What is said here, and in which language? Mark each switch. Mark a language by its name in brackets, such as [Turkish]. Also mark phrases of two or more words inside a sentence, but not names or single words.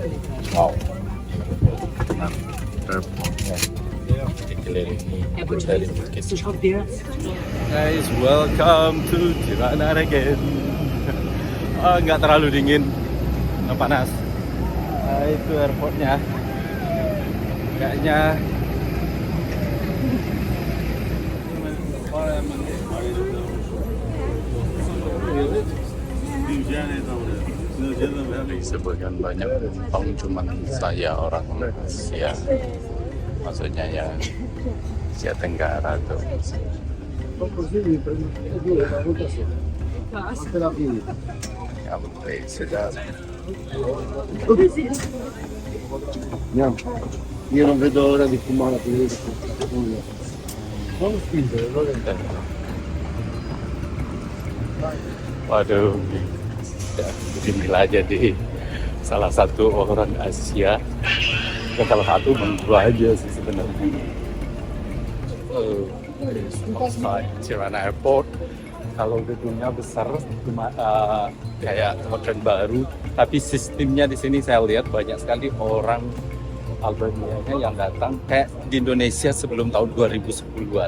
[Indonesian] Wow. Dikelilingi dari bukit. [English] Guys, welcome to Tirana again. [Indonesian] Nggak terlalu dingin, nggak panas. Itu airportnya. Kayaknya disebutkan banyak penumpang, cuman saya orang Asia, maksudnya ya Asia Tenggara tuh. Ya baik, sudah. [Italian] Io non vedo ora di fumare la politica. Non spingere, non intendo. [Indonesian] Waduh, ya, inilah jadi salah satu orang Asia. Ya, salah satu dua aja sih sebenarnya. [English] Outside Tirana Airport, [Indonesian] kalau gedungnya besar cuma kayak modern baru, tapi sistemnya di sini saya lihat banyak sekali orang Albania yang datang kayak di Indonesia sebelum tahun 2010-an.